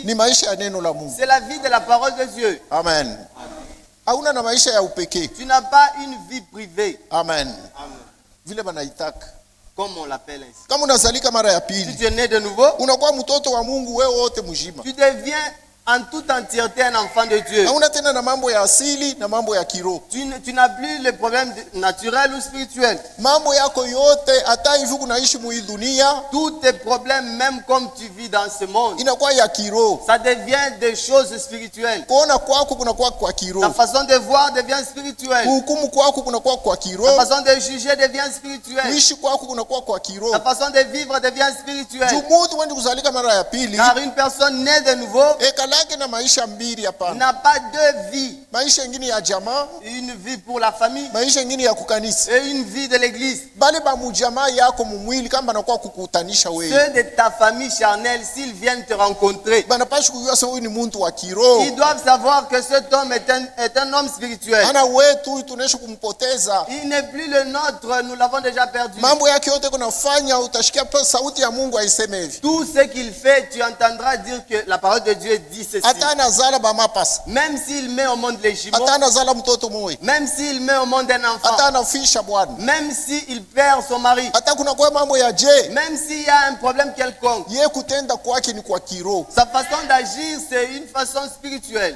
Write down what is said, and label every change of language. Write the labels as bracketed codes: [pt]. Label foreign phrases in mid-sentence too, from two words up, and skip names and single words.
[sw] Ni maisha ya neno la Mungu. [fr] C'est la vie de la parole de Dieu. Amen. [sw] Hauna na maisha ya upekee. [fr] Tu n'as pas une vie privée. Amen. Amen. [sw] Vile banaitaka. [fr] Comme on l'appelle ainsi. [sw] Kama unazalika mara ya pili, [fr] si tu es né de nouveau, [sw] unakuwa mtoto wa Mungu wewe wote mzima. [fr] Tu deviens en toute entièreté un enfant de Dieu. [sw] Hauna tena na mambo ya asili na mambo ya kiroho. [fr] Tu n'as plus les problèmes naturels ou spirituels. [sw] Mambo yako yote hata hivi kunaishi mu dunia, [fr] tous tes problèmes même comme tu vis dans ce monde, [sw] inakuwa ya kiroho. [fr] Ça devient des choses spirituelles. [sw] Kuona kwako kunakuwa kwa kiroho. [fr] Ta façon de voir devient spirituelle. [sw] Kuhukumu kwako kunakuwa kwa kiroho. [fr] Ta façon de juger devient spirituelle. [sw] Kuishi kwako kunakuwa kwa kiroho. [fr] Ta façon de vivre devient spirituelle. [sw] Jumutu wendi kuzalika mara ya pili. [fr] Car une personne née de nouveau [sw] na maisha mbili hapana. [fr] N'a pas deux vies. [sw] Maisha ingine ya jamaa, [fr] une vie pour la famille, [sw] maisha ingine ya kukanisa, [fr] et une vie de l'église. [sw] Bale ba mujamaa yako mumwili kama nakuwa kukutanisha wewe. [fr] Ceux de ta famille charnelle, s'ils viennent te rencontrer, [sw] banapaswa kujua sasa huyu ni mtu wa kiroho. [fr] Ils doivent savoir que cet homme est un homme spirituel. [sw] Ana wetu tunesha kumpoteza. [fr] Il n'est plus le nôtre, nous l'avons déjà perdu. [sw] Mambo yake yote kunafanya utashikia sauti ya Mungu aiseme hivi. [fr] Tout ce qu'il fait, tu entendras dire que la parole de Dieu dit ceci. Même s'il met au monde les jumeaux, même s'il met au monde un enfant, même s'il perd son mari, même s'il y a un problème quelconque, sa façon d'agir, c'est une façon spirituelle.